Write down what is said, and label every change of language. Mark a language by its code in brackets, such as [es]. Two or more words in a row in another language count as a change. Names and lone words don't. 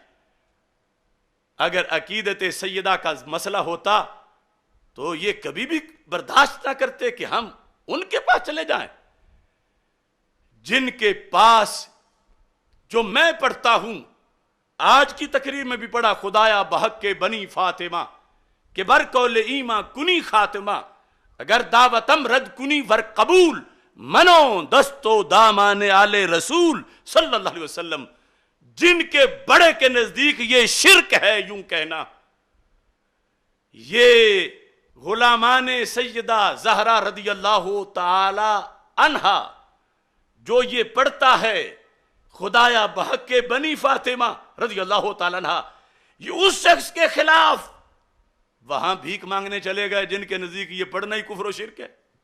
[ur] اگر عقیدت سیدہ کا مسئلہ ہوتا تو یہ کبھی بھی برداشت نہ کرتے کہ ہم ان کے پاس چلے جائیں، جن کے پاس جو میں پڑھتا ہوں. آج کی تقریر میں بھی پڑھا [fa] خدایا بحق کے بنی فاطمہ کہ بر قول ایماں کنی خاتمہ، اگر دعوتم رد کنی ور قبول منو دستو دامان آل رسول [ar] صلی اللہ علیہ وسلم، [ur] جن کے بڑے کے نزدیک یہ شرک ہے یوں کہنا۔ یہ غلامان سیدہ زہرا [ar] رضی اللہ تعالی عنہا [ur] جو یہ پڑھتا ہے [fa] خدایا بحق کے بنی فاطمہ [ar] رضی اللہ تعالی عنہا، [ur] یہ اس شخص کے خلاف وہاں بھیک مانگنے چلے گئے جن کے نزدیک یہ پڑھنا ہی کفر و شرک ہے۔